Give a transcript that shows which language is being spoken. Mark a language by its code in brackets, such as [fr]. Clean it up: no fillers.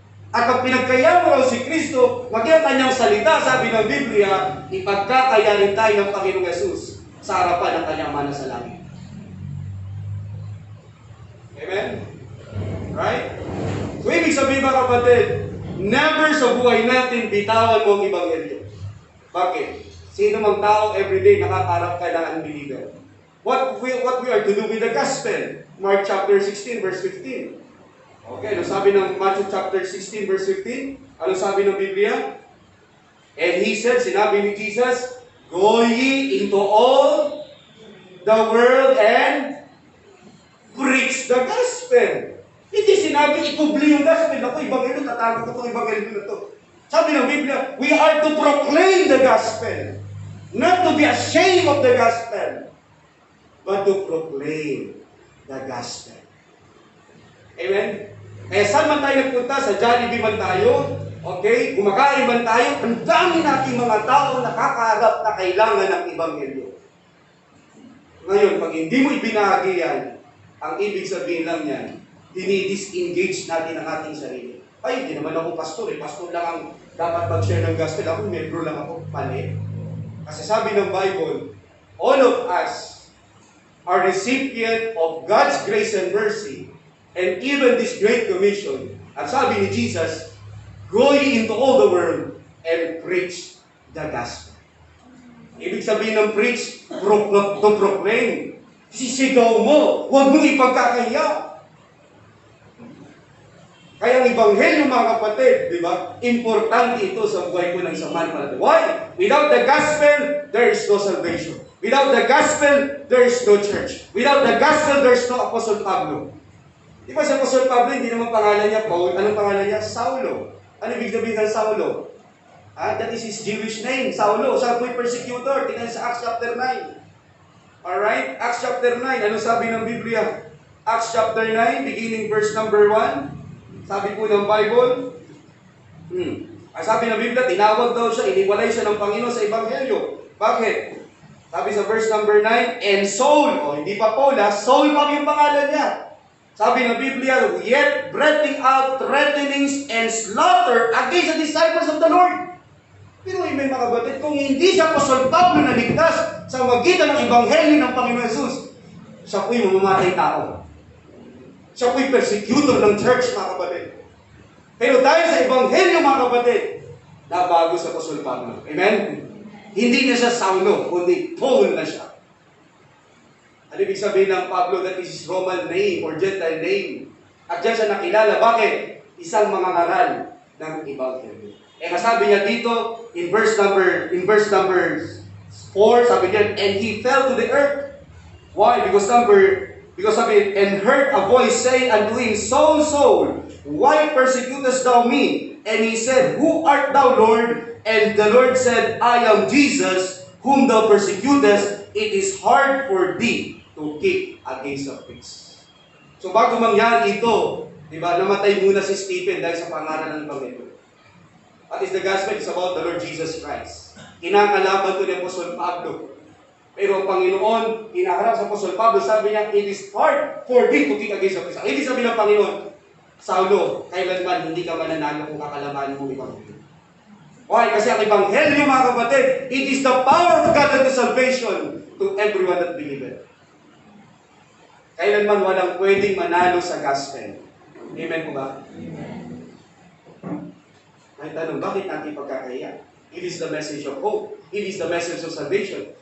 [tl] At pag pinagkaya mo raw si Kristo, maging kanyang salita, sabi ng Biblia, ipagkakayanin tayo ng Panginoong Yesus sa harapan ng kanyang mana sa langit. Amen? [en] Right? So, [tl] ibig sabihin mga kapatid, never sa buhay natin bitawan mo ang Ebanghelyo. Bakit? Sino mang tao everyday nakakarap ka ng unbeliever. [en] What we are to do with the gospel? Mark chapter 16, verse 15. [tl] Okay, ano sabi ng Matthew chapter 16, verse 15? Ano sabi ng Biblia? [en] And he said, [tl] sinabi ni Jesus, [en] go ye into all the world and preach the gospel. [tl] Hindi sinabi, ikubli yung gospel. Ako, Ebanghelyo, tatago ko itong Ebanghelyo na ito. Sabi ng Biblia, [en] we are to proclaim the gospel. Not to be ashamed of the gospel, but to proclaim the gospel. Amen? [tl] Kaya saan man tayo nagpunta, sa Jollibee man tayo, okay, kumakain man tayo, ang dami nating mga tao nakakaharap na kailangan ng Ebanghelyo. Ngayon, pag hindi mo ibinahagi yan, ang ibig sabihin lang yan, dinidisengage natin ang ating sarili. Ay, hindi naman ako pastor eh. Pastor lang ang dapat mag-share ng gospel. Ako, membro lang ako. Mali. Kasi sabi ng [en] Bible, all of us are recipient of God's grace and mercy, and even this great commission. [tl] At sabi ni Jesus, [en] go ye into all the world and preach the gospel. [tl] Ibig sabihin ng preach, [en] to proclaim. [tl] Sisigaw mo, huwag mong ipagkakaya. Kaya ang Ebanghelyo mga kapatid, di ba? Importante ito sa buhay ko ng isang mananampalataya. [en] Why? Without the gospel, there is no salvation. Without the gospel, there is no church. Without the gospel, there is no Apostle Pablo. [tl] Di ba si Apostle Pablo, hindi naman pangalan niya Paul. Anong pangalan niya? Saulo. Ano ibig sabihin ng Saulo? [en] That is his Jewish name, Saulo. [tl] Siya po'y persecutor. Tingnan sa Acts chapter 9. Alright? Acts chapter 9. Ano sabi ng Biblia? Acts chapter 9, beginning verse number 1. Sabi po ng Bible, ang sabi ng Biblia, tinawag daw siya, iniwalay siya ng Panginoon sa Ebanghelyo. Bakit? Sabi sa verse number 9, [en] and Saul, [tl] hindi pa Paul Saul pa yung pangalan niya. Sabi ng Biblia, [en] yet breathing out threatenings and slaughter against the disciples of the Lord. [tl] Pero may mga kapatid, kung hindi siya Apostol Pablo na ligtas sa magitan ng Ebanghelyo ng Panginoon Jesus, siya po'y mamamatay tao. Siya po'y persecutor ng church, mga kapatid. Pero dahil sa Ebanghelyo, mga kapatid, nabago sa Apostol Pablo. Amen? Hindi na siya Saulo, kundi Paul na siya. Ano ibig sabihin ng Pablo? [en] That is his Roman name or Gentile name. [tl] At diyan siya nakilala. Bakit? Isang mangangaral ng Ebanghelyo. Kasabi niya dito, [en] in verse number 4, sabi niya, and he fell to the earth. Why? Because sabi, and heard a voice say unto him, Saul, Saul, why persecutest thou me? And he said, Who art thou, Lord? And the Lord said, I am Jesus, whom thou persecutest. It is hard for thee to kick against the pricks. [tl] So bago mangyari ito, di ba, namatay muna si Stephen dahil sa pangaral ng Panginoon. [en] What is the gospel? It's about the Lord Jesus Christ. [tl] Kinakalaban ko ni Apostol Pablo. Pero ang Panginoon, hinaharap sa Apostol Pablo, sabi niya, [en] it is hard for thee to kick against the pricks. [tl] Hindi sabi ng Panginoon, Saulo, kailanman hindi ka mananalo kung kakalabanin mo Ebanghelyo. Why? Kasi ang Ebanghelyo, mga kapatid, [en] it is the power of God unto salvation to everyone that believeth. [tl] Kailanman walang pwedeng manalo sa gospel. Amen po ba? Amen. May tanong, bakit natin pagkakaya? [en] It is the message of hope. It is the message of salvation.